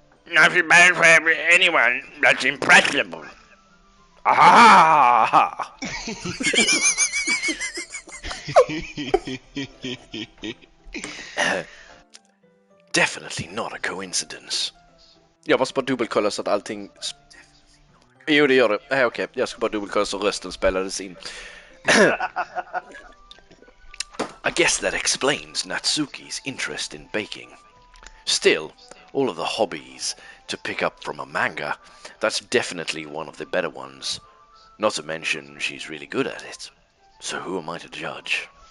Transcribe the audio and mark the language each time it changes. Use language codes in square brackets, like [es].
[en] Nothing bad for anyone that's impressionable. Ah! Definitely not a coincidence. [sv] Jag måste bara dubbelkolla så att allting... Jo, det gör det. Okej. Jag ska bara dubbelkolla så rösten spelades in. [en] I guess that explains Natsuki's interest in baking. Still, all of the hobbies to pick up from a manga, that's definitely one of the better ones. Not to mention she's really good at it. So who am I to judge?